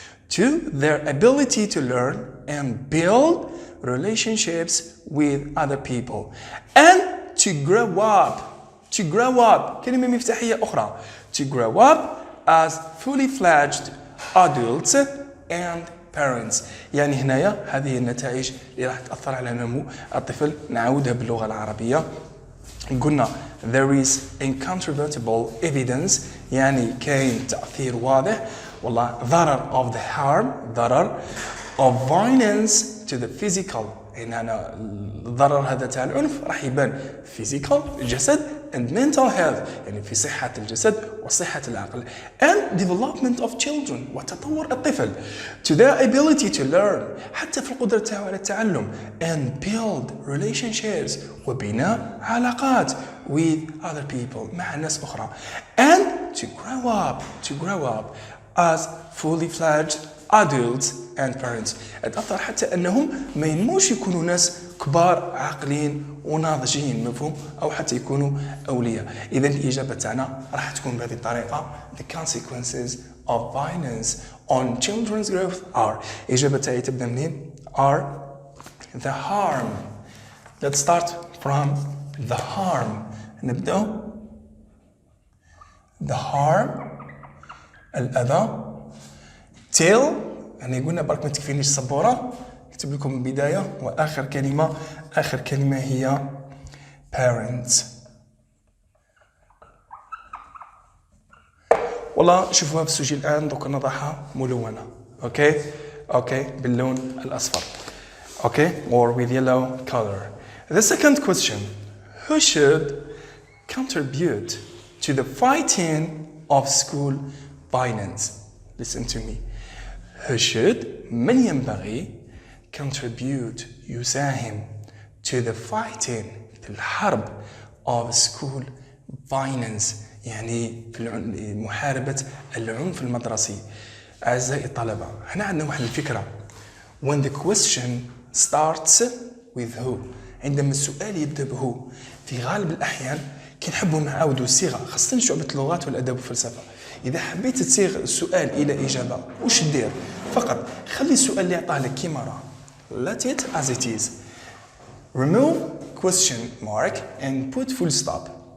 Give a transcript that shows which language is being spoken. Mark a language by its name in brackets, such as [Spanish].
[English] To their ability to learn and build relationships with other people. And to grow up. To grow up [Arabic] كلمة مفتاحية أخرى. [English] To grow up as fully fledged adults and parents. [Arabic] يعني هنايا هذه النتائج اللي راح تأثر على نمو الطفل. نعودها باللغة العربية. قلنا [English] there is incontrovertible evidence، [Arabic] يعني كاين تأثير واضح والله ضرر [English] of the harm، [Arabic] ضرر [English] of violence to the physical، [Arabic] يعني أنا الضرر هذا تاع العنف راح يبان [English] physical [Arabic] الجسد [English] and mental health، [Arabic] يعني في صحة الجسد وصحة العقل. [English] and development of children، [Arabic] وتطور الطفل [English] to their ability to learn، [Arabic] حتى في القدرة تاعو على التعلم [English] and build relationships، [Arabic] وبناء علاقات [English] with other people، [Arabic] مع ناس أخرى. [English] and to grow up as fully fledged adults and parents. [Arabic] تأثر حتى أنهم ما ينموش يكونوا ناس كبار عاقلين وناضجين، مفهوم؟ أو حتى يكونوا أولياء. إذن الإجابة تاعنا راح تكون بهذه الطريقة. [English] The consequences of violence on children's growth are. [Arabic] إجابة تاعي تبدأ منين؟ [English] are the harm. Let's start from the harm. [Arabic] نبدأ [English] the harm [Arabic] الأذى. till يعني قلنا برك ما تكفينيش السبورة، اكتب لكم البداية وآخر كلمة. آخر كلمة هي parents. والله شوفوها في السجل الآن دوك نضعها ملونة. أوكي باللون الأصفر. [English] or with yellow color. The second question, who should contribute to the fighting of school violence? Listen to me. Who should، [Arabic] من ينبغي [English] contribute [Arabic] يساهم [English] to the fighting [Arabic] في الحرب [English] of school violence، [Arabic] يعني في محاربة العنف المدرسي. أعزائي الطلبة، هنا عندنا واحد الفكرة. [English] When the question starts with who، [Arabic] عندما السؤال يبدأ بهو، في غالب الأحيان كنحبوا نعاودوا الصيغة، خاصة شعبة اللغات والأدب والفلسفة. إذا حبيت تصيغ السؤال إلى إجابة وش دير؟ فقط خلي السؤال اللي يعطاه لك كيما راه. [English] Let it as it is. Remove question mark and put full stop.